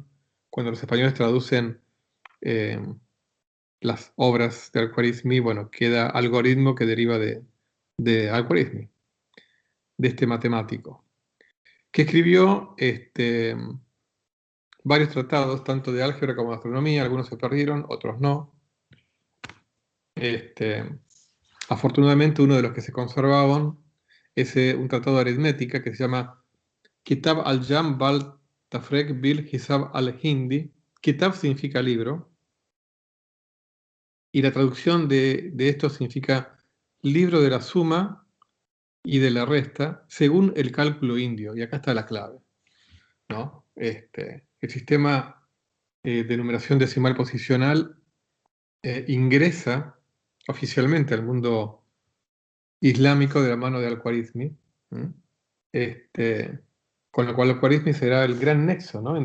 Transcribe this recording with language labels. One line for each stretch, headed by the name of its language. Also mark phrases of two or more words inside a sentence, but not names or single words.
Spanish: Cuando los españoles traducen eh, las obras de Al-Khwarizmi, bueno, queda algoritmo que deriva de Al-Khwarizmi, de este matemático, que escribió varios tratados, tanto de álgebra como de astronomía. Algunos se perdieron, otros no. Afortunadamente, uno de los que se conservaban es un tratado de aritmética que se llama Kitab al-Jam bal Tafrek bil Hisab al-Hindi. Kitab significa libro, y la traducción de esto significa libro de la suma y de la resta según el cálculo indio. Y acá está la clave, ¿no? El sistema de numeración decimal posicional ingresa oficialmente al mundo islámico de la mano de Al-Khwarizmi, con lo cual Al-Khwarizmi será el gran nexo, ¿no?